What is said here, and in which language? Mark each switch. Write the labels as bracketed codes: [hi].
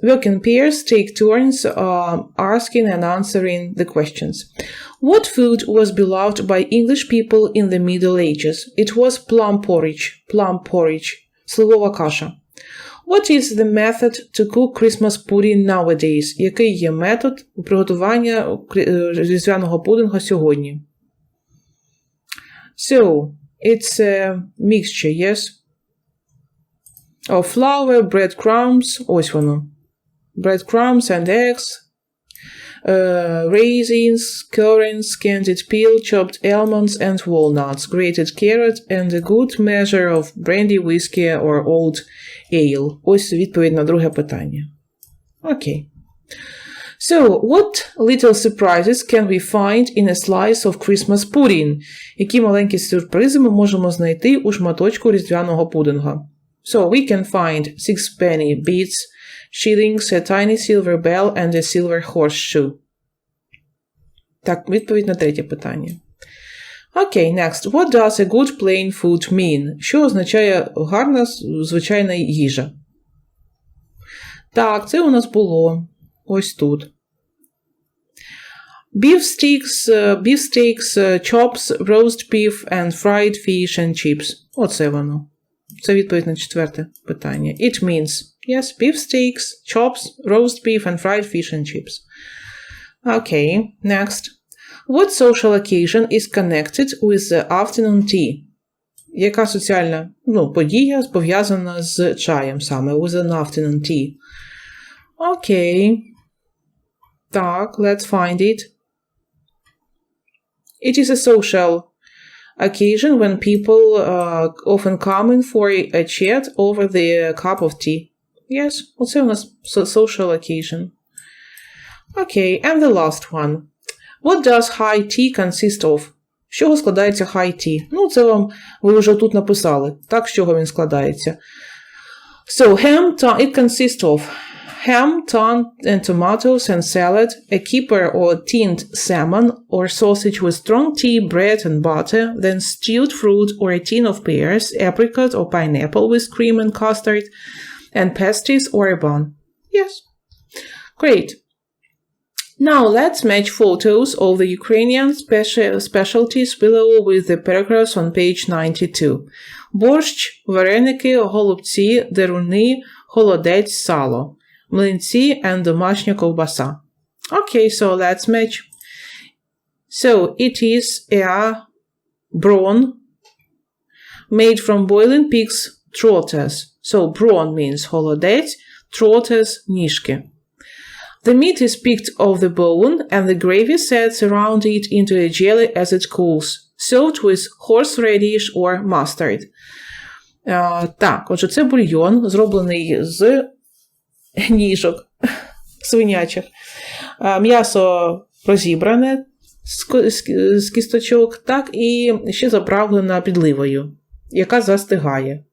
[en] Work in pairs, take turns asking and answering the questions. What food was beloved by English people in the Middle Ages? It was plum porridge, [uk] сливова каша. [en] What is the method to cook Christmas pudding nowadays? [uk] Який є метод приготування різдвяного пудингу сьогодні? So, [en] It's a mixture, yes? Of flour, breadcrumbs, [uk] ось воно. [en] Breadcrumbs and eggs, raisins, currants, candied peel, chopped almonds and walnuts, grated carrot and a good measure of brandy, whiskey or old ale. [uk] Ось відповідь на друге питання. Окей. [en] So, what little surprises can we find in a slice of Christmas pudding? [uk] Які маленькі сюрпризи ми можемо знайти у шматочку різдвяного пудинга? [en] So, we can find 6 penny bits, shillings, a tiny silver bell and a silver horseshoe. [uk] Так, відповідь на третє питання. [en] Окей, next. What does a good plain food mean? [uk] Що означає гарна, звичайна їжа? Так, це у нас було ось тут. [en] Beef steaks, chops, roast beef and fried fish and chips. [uk] Оце воно. Це відповідь на четверте питання. [en] It means, yes, beef steaks, chops, roast beef and fried fish and chips. Okay, next. What social occasion is connected with the afternoon tea? [uk] Яка соціальна подія пов'язана з чаєм саме, [en] with an afternoon tea? Окей. Так, let's find it. It is a social occasion when people often come in for a chat over the cup of tea. Yes, [uk] оце у нас [en] social occasion. Okay, and the last one. What does high tea consist of? [uk] З чого складається high tea? Це ви вже тут написали. Так, з чого він складається. [en] So, it consists of ham, tongue and tomatoes and salad, a kipper or tinned salmon or sausage with strong tea, bread and butter, then stewed fruit or a tin of pears, apricot or pineapple with cream and custard, and pasties or a bun. Yes. Great. Now let's match photos of the Ukrainian specialties below with the paragraphs on page 92. [uk] Борщ, вареники, голубці, деруни, холодець, сало. Млинці and домашня ковбаса. [en] Okay, so let's match. So, it is a brawn made from boiling pig's trotters. So, brawn means холодець, trotters – ніжки. The meat is picked off the bone and the gravy sets around it into a jelly as it cools, served with horseradish or mustard. [uk] Так, отже, це бульйон, зроблений з ніжок свинячих. М'ясо розібране з кісточок, так, і ще заправлена підливою, яка застигає.